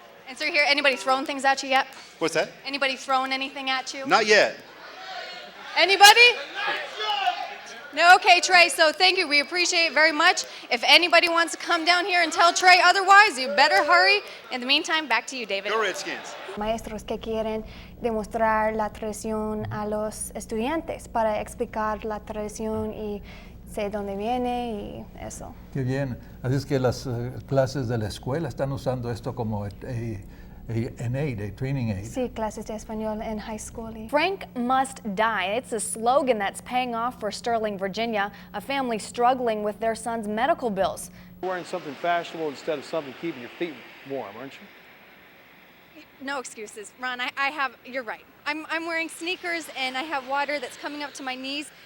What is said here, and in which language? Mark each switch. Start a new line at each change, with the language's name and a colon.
English: And so here, anybody thrown things at you yet? What's that? Anybody thrown anything at you? Not yet. Anybody? No, okay, Trey, so thank you. We appreciate it very much. If anybody wants to come down here and tell Trey otherwise, you better hurry. In the meantime, back to you, David. Go Redskins.
Spanish: Maestros que quieren demostrar la tradición a los estudiantes para explicar la tradición y sé dónde viene y eso. Qué bien. Así es que las clases de la escuela están usando esto como
English: an aid, a training aid.
Spanish: Sí, clases de español en high school.
English: Frank must die. It's a slogan that's paying off for Sterling, Virginia, a family struggling with their son's medical bills. You're wearing something fashionable instead of something keeping your feet warm, aren't you? No excuses, Ron. You're right. I'm wearing sneakers and I have water that's coming up to my knees.